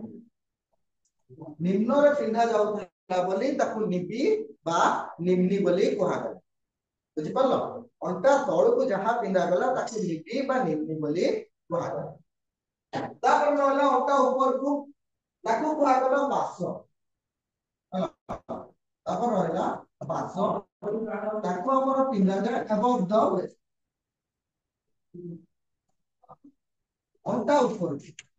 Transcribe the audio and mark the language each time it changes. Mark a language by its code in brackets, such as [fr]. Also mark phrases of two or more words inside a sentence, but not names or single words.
[or] ନିମ୍ନରେ ପିନ୍ଧା ଯାଉଥିଲା ବୋଲି ତାକୁ ନିବି ବା ନିମ୍ନି ବୋଲି କୁହାଗଲା ବୁଝିପାରିଲ ଅଣ୍ଟା ତଳକୁ ଯାହା ପିନ୍ଧା ଗଲା ତାକୁ ନିବି ବା ନିମ୍ନି ବୋଲି କୁହାଗଲା ତାପରେ ରହିଲା ଅଣ୍ଟା ଉପରକୁ ତାକୁ କୁହାଗଲା ବାସ ତାପରେ ରହିଲା ବାସ ତାକୁ ଆମର ପିନ୍ଧାଯାଏ [en] above the waist [or] ଅଣ୍ଟା ଉପରକୁ